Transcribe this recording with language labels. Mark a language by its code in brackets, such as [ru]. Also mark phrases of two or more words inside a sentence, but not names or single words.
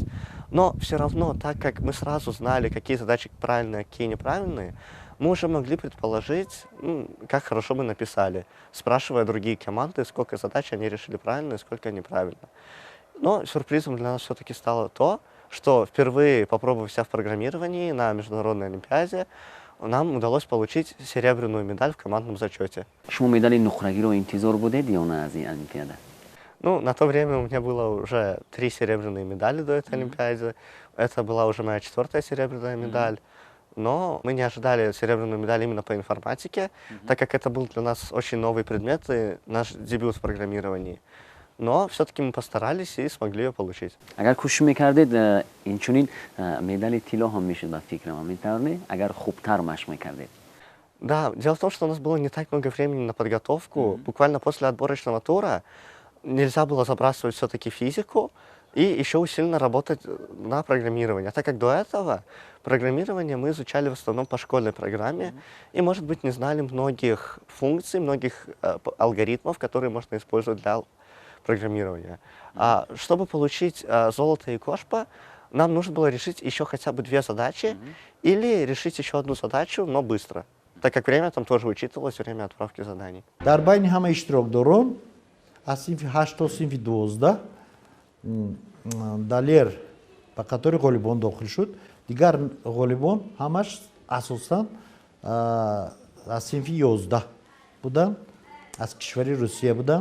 [ru] Но все равно, так как мы сразу знали, какие задачи правильные, какие неправильные, мы уже могли предположить, как хорошо мы написали, спрашивая другие команды, сколько задач они решили правильно и сколько неправильно. Но сюрпризом для нас все-таки стало то, что впервые, попробовав себя в программировании на международной олимпиаде, нам удалось получить серебряную медаль в командном зачете. [tg] شما медали нухрагиро интизор будед ё на аз ин олимпиада? [ru] На то время у меня было уже 3 серебряные медали до этой олимпиады. Это была уже моя 4-я серебряная медаль. Но мы не ожидали серебряную медаль именно по информатике, так как это был для нас очень новый предмет и наш дебют в программировании. Но все-таки мы постарались и смогли ее получить. [tg] агар кӯшиш мекардед инчунин медали тилло ҳам мешуд ба фикри ман метавонад агар хубтар машқ мекардед. [ru] Да, дело в том, что у нас было не так много времени на подготовку. Буквально после отборочного тура нельзя было забрасывать все-таки физику, и еще усиленно работать на программировании. А так как до этого программирование мы изучали в основном по школьной программе, и, может быть, не знали многих функций, многих алгоритмов, которые можно использовать для программирования. А чтобы получить золото и кошпа, нам нужно было решить еще хотя бы 2 задачи или решить еще одну задачу, но быстро. Так как время там тоже учитывалось, время отправки заданий. [tg] дар байни ҳама иштирокдорон аз синфи 8 то синфи 12 Далер ба қатори ғолибон дохил шуд. дигар ғолибон ҳамаш асосан аз синфи 11 буданд, аз кишвари Русия буданд.